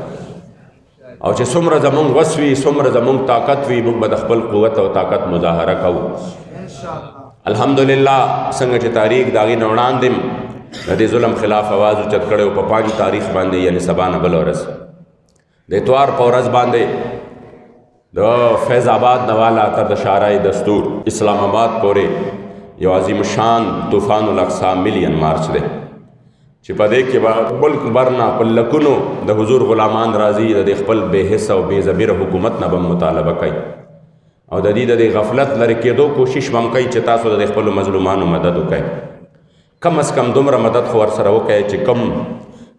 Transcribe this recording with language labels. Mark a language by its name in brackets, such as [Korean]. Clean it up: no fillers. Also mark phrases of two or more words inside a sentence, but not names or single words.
[Pashto] او چې څومره زموږ وس وي څومره زموږ طاقت وي موږ به د خپل قوت او طاقت مظاهره کوو الحمدلله څنګه چې تاریخ د هغې نه وړاندې د دې ظلم خلاف آواز اوچت کړی او په 5 تاریخ باندې یعنې سبا نه بله ورځ د اتوار په ورځ باندې د فیض آباد نه والا تر د شارع دستور اسلام آباد پورې یو عظیم شان طوفان الاقصی ملین مارچ دی چې په دې کې به ملک بر نه په لکونو د حضور غلامان راځي د خپل بې حس او بې ضمیره حکومت نه به مطالبه کوي او د دې د غفلت لرې کېدو کوشش به هم کوي چې تاسو د خپلو مظلومانو مدد وکړئ کم از کم دومره مدد خو ورسره وکړئ چې کم